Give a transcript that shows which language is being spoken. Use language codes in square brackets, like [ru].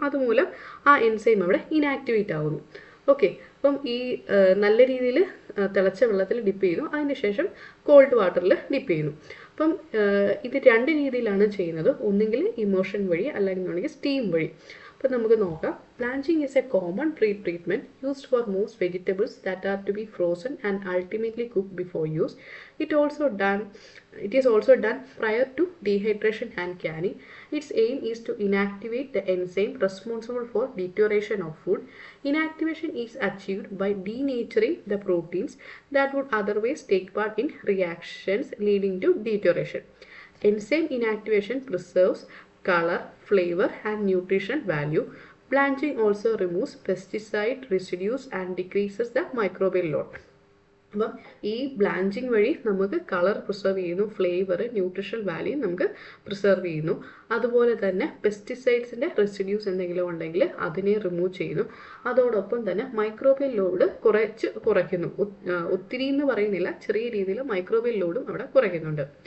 [ml] അതുമൂലം ആ എൻസൈം അവിടെ ഇനാക്ടിവേറ്റ് ആവുന്നു. ഓക്കെ, അപ്പം ഈ നല്ല രീതിയിൽ തിളച്ച വെള്ളത്തിൽ ഡിപ്പ് ചെയ്യുന്നു. അതിനുശേഷം കോൾഡ് വാട്ടറിൽ ഡിപ്പ് ചെയ്യുന്നു. അപ്പം ഇത് രണ്ട് രീതിയിലാണ് ചെയ്യുന്നത്. ഒന്നുകിൽ ഇമോഷൻ വഴി അല്ലെങ്കിൽ സ്റ്റീം വഴി. അപ്പോൾ നമുക്ക് നോക്കാം. [en] Blanching is a common pre-treatment used for most vegetables that are to be frozen and ultimately cooked before use. It is also done prior to dehydration and canning. Its aim is to inactivate the enzyme responsible for deterioration of food. Inactivation is achieved by denaturing the proteins that would otherwise take part in reactions leading to deterioration. Enzyme inactivation preserves color, flavor and nutrition value. Blanching also removes pesticide residues and decreases the microbial load. [ml] അപ്പം ഈ blanching വഴി നമുക്ക് colour preserve ചെയ്യുന്നു, flavour, nutrition value നമുക്ക് preserve ചെയ്യുന്നു. അതുപോലെ തന്നെ പെസ്റ്റിസൈഡ്സിൻ്റെ residues എന്തെങ്കിലും ഉണ്ടെങ്കിൽ അതിനെ റിമൂവ് ചെയ്യുന്നു. അതോടൊപ്പം തന്നെ മൈക്രോബിയൽ ലോഡ് കുറയ്ക്കുന്നു. ഒത്തിരി എന്ന് പറയുന്നില്ല, ചെറിയ രീതിയിൽ മൈക്രോബിയൽ ലോഡും അവിടെ കുറയ്ക്കുന്നുണ്ട്.